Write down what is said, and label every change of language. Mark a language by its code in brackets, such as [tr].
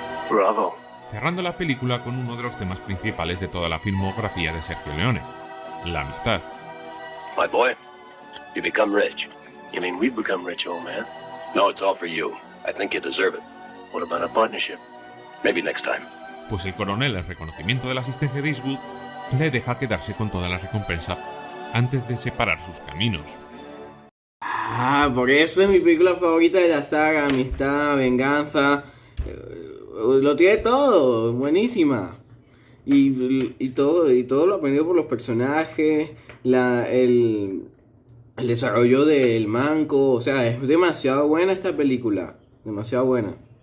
[es] Bravo. cerrando la película con uno de los temas principales de toda la filmografía de Sergio Leone, la amistad. [en] My boy, you become rich. You mean we've become rich, old man? No, it's all for you. I think you deserve it. What about a partnership? Maybe next time. [es] Pues el coronel, en reconocimiento de la asistencia de Eastwood, le deja quedarse con toda la recompensa antes de separar sus caminos. Por eso es mi película favorita de la saga, amistad, venganza. Lo tiene todo, buenísima. Y todo lo aprendido por los personajes, el desarrollo del manco, o sea, es demasiado buena esta película, demasiado buena.